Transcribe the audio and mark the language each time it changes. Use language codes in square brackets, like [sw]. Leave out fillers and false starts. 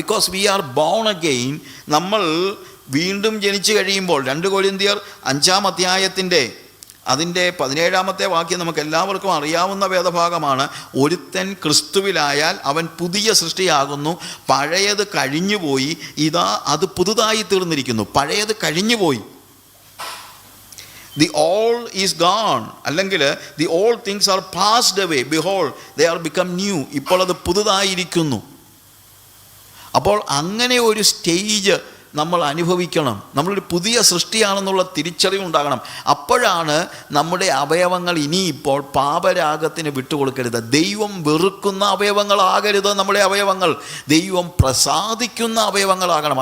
[en] Because we are born again. [ml] നമ്മൾ വീണ്ടും ജനിച്ചു കഴിയുമ്പോൾ 2 കൊരിന്ത്യർ 5-ാം അധ്യായത്തിൻ്റെ അതിൻ്റെ 17-ാമത്തെ വാക്യം നമുക്ക് എല്ലാവർക്കും അറിയാവുന്ന വേദഭാഗമാണ്. ഒരുത്തൻ ക്രിസ്തുവിലായാൽ അവൻ പുതിയ സൃഷ്ടിയാകുന്നു, പഴയത് കഴിഞ്ഞുപോയി, ഇതാ അത് പുതുതായി തീർന്നിരിക്കുന്നു. പഴയത് കഴിഞ്ഞുപോയി, [en] the old is gone, [ml] അല്ലെങ്കിൽ [en] the old things are passed away, behold they are become new. [ml] ഇപ്പോൾ അത് പുതുതായിരിക്കുന്നു. അപ്പോൾ അങ്ങനെ ഒരു സ്റ്റേജ് നമ്മൾ അനുഭവിക്കണം. നമ്മളൊരു പുതിയ സൃഷ്ടിയാണെന്നുള്ള തിരിച്ചറിവുണ്ടാകണം. അപ്പോഴാണ് നമ്മുടെ അവയവങ്ങൾ ഇനിയിപ്പോൾ പാപരാഗത്തിന് വിട്ടുകൊടുക്കരുത്. ദൈവം വെറുക്കുന്ന അവയവങ്ങളാകരുത് നമ്മുടെ അവയവങ്ങൾ, ദൈവം പ്രസാദിക്കുന്ന അവയവങ്ങളാകണം.